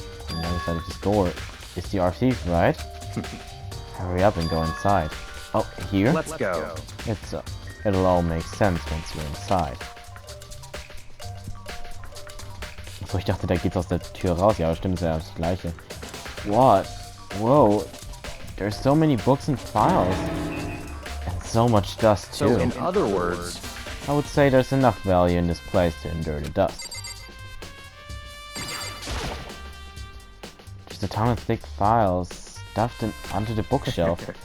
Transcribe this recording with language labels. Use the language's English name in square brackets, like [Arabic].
[English] On the other side of this door is the archive, right? Hurry up and go inside. Oh, here? Let's go. It'll all make sense once you're inside. [German] Achso, ich dachte, da geht's aus der Tür raus. Ja, stimmt, ist ja das gleiche. [English] What? Whoa. There's so many books and files. And so much dust, too. So, in other words, I would say there's enough value in this place to endure the dust. Just a ton of thick files stuffed onto the bookshelf.